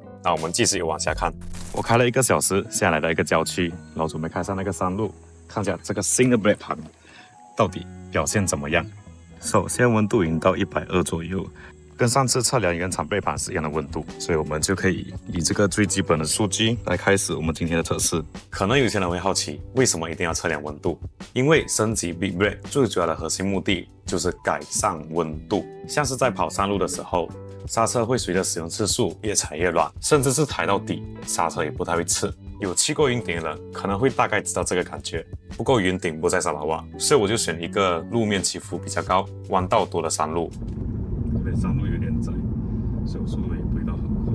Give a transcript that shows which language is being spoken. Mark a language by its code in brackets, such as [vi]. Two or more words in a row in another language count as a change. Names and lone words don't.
[zh] 那我們繼續往下看。我開了1個小時，現在來到一個郊區，然後準備開上那個山路，看一下這個新的 Brake 盤到底表現怎麼樣。首先溫度已經到120左右。跟上次測量原廠 Brake 盤是一樣的溫度，所以我們就可以以這個最基本的數據來開始我們今天的測試。可能有些人會好奇，為什麼一定要測量溫度？因為升級 [en] Big Brake [zh] 最主要的核心目的就是改善溫度。像是在跑山路的時候，剎車會隨着使用次數越踩越軟，甚至是抬到底，剎車也不太會刺。有去過雲頂的人可能會大概知道這個感覺。不過雲頂不在沙拉瓦，所以我就選一個路面起伏比較高、彎道多的山路。山路有點窄，所以我速度也不會到很快。